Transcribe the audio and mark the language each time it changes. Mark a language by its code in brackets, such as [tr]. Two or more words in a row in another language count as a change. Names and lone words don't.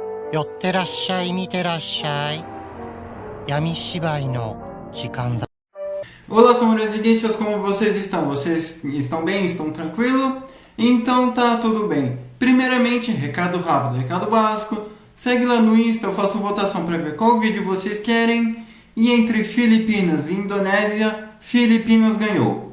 [ja] 寄ってらっしゃい、見てらっしゃい。闇芝居の時間だ。 [pt] Olá, senhoras e guixas, como vocês estão? Vocês estão bem? Estão tranquilo? Então tá tudo bem. Primeiramente, recado rápido, recado básico. Segue lá no Insta, eu faço votação para ver qual vídeo vocês querem. E entre Filipinas e Indonésia, Filipinas ganhou.